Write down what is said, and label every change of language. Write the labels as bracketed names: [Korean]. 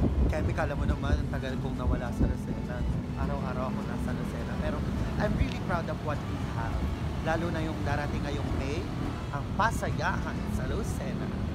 [Filipino] Kemi, kala mo naman, ang tagal kong nawala sa Lucena. Araw-araw ako nasa Lucena. [English] Pero I'm really proud of what we have. [Filipino] Lalo na yung darating ngayong May, ang pasayahan sa Lucena.